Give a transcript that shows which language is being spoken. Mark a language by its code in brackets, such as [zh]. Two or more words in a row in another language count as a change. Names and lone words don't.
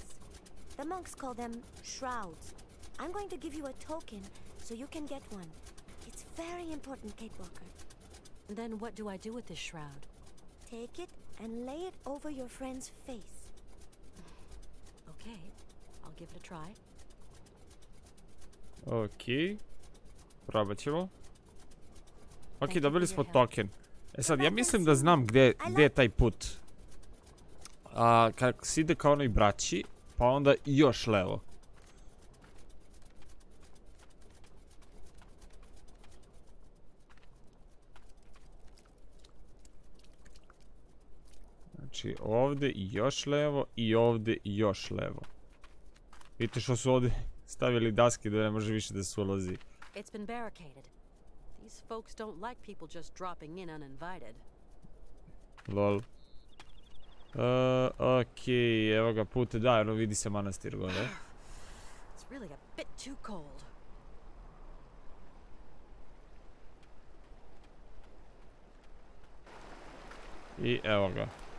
[en] The monks call them shrouds. I'm going to give you a token so you can get one. It's very important, Kate Walker. Then what do I do with this shroud? Take it and lay it over your friend's face. Okay, I'll give it a try. [bs] Okej. Probat ćemo. Ok, dobili smo token. E sad, ja mislim da znam gdje je taj put. Kako se ide kao onoj braći, pa onda još levo. Znači ovdje i još levo i ovdje i još levo. Vidite što su ovdje stavili daske da ne može više da se ulazi. [en] It's been barricaded. These folks don't like people just dropping in uninvited. Lol. [bs] Okej, evo ga put, da, ono vidi se manastir gore. [en] It's really a bit too cold. [bs] I evo ga.